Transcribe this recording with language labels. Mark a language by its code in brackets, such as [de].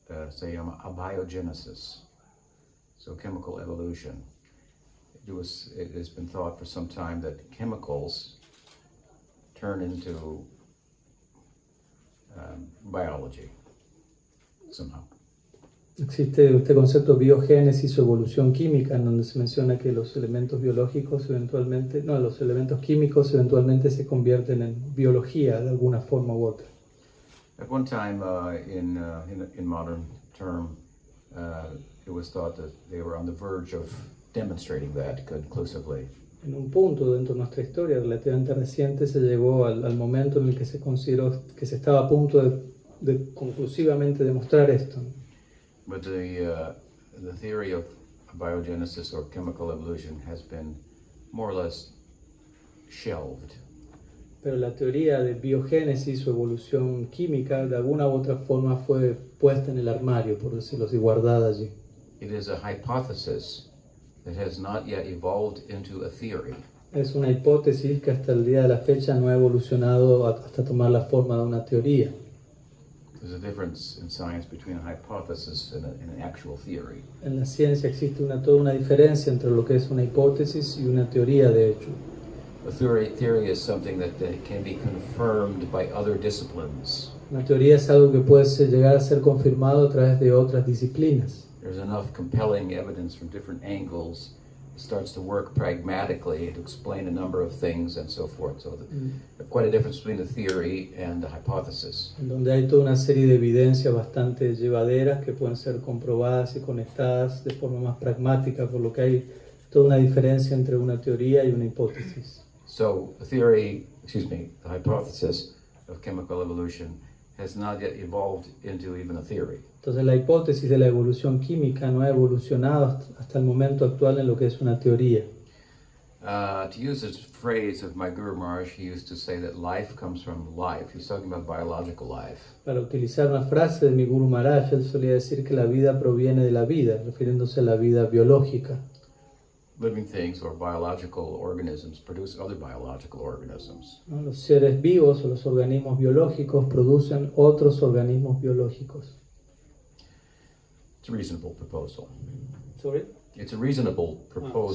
[es] Se llama abiogenesis, [en] so chemical evolution. It has been thought for some time that chemicals turn into biology somehow. [es] Existe este concepto de biogénesis o evolución química, en donde se menciona que los elementos biológicos eventualmente, no, los elementos químicos eventualmente se convierten en biología de alguna forma u otra. [en] At one time, in modern term, it was thought that they were on the verge of demonstrating that conclusively. [es] En un punto dentro de nuestra historia relativamente reciente se llegó al momento en el que se consideró que se estaba a punto de conclusivamente demostrar esto. [en] But the theory of biogenesis or chemical evolution has been more or less shelved. [es] Pero la teoría de biogénesis o evolución química de alguna u otra forma fue puesta en el armario, por decirlo así, guardada allí. [en] It is a hypothesis that has not yet evolved into a theory. [es] Es una hipótesis que hasta el día de la fecha no ha evolucionado hasta tomar la forma de una teoría. [en] There's a difference in science between a hypothesis and an actual theory. [es] En la ciencia existe toda una diferencia entre lo que es una hipótesis y una teoría, de hecho. [en] A theory is something that can be confirmed by other disciplines. [es] Una teoría es algo que puede llegar a ser confirmado a través de otras disciplinas. [en] There's enough compelling evidence from different angles. It starts to work pragmatically to explain a number of things and so forth. So quite a difference between the theory and the hypothesis. [es] En donde hay toda una serie de evidencias bastante llevaderas que pueden ser comprobadas y conectadas de forma más pragmática, por lo que hay toda una diferencia entre una teoría y una hipótesis. [en] So the hypothesis of chemical evolution has not yet evolved into even a theory. [es] Entonces la hipótesis de la evolución química no ha evolucionado hasta el momento actual en lo que es una teoría. [en] To use this phrase of my Guru Maharaj, he used to say that life comes from life. He's talking about biological life. [es] Para utilizar una frase de mi Guru Maharaj, él solía decir que la vida proviene de la vida, refiriéndose a la vida biológica. [en] Living things or biological organisms produce other biological organisms. [es] ¿No? Los seres vivos o los organismos biológicos producen otros organismos biológicos. [en] It's a reasonable proposal. Sorry? It's a reasonable proposal.